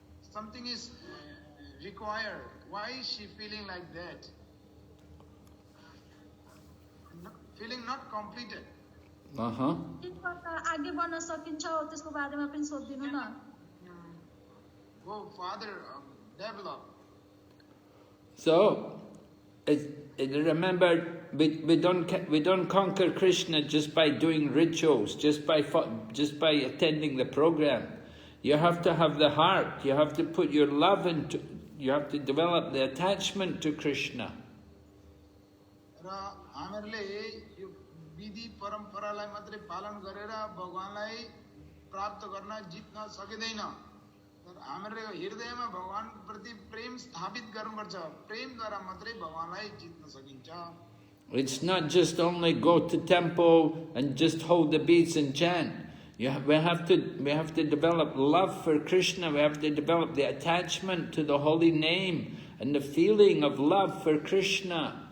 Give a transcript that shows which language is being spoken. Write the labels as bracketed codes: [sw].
[en] something is required. Why is she feeling like that? Feeling not completed. [ne] आगे बढ्न सकिन्छ त्यसको बारेमा पनि सोधिदिनु न [en] Go further, develop. So, remember, we don't conquer Krishna just by doing rituals, just by attending the program. You have to have the heart. You have to put your love into. You have to develop the attachment to Krishna. [ne] हामीहरूले यो विधि परम्परालाई मात्रै पालन गरेर भगवानलाई प्राप्त गर्न जित्न सकिदैन तर हामीले हृदयमा भगवानको प्रति प्रेम स्थापित गर्नुपर्छ प्रेमद्वारा मात्रै भगवानलाई जित्न सकिन्छ [en] It's not just only go to temple and just hold the beads and chant. We have to develop love for Krishna. We have to develop the attachment to the holy name and the feeling of love for Krishna.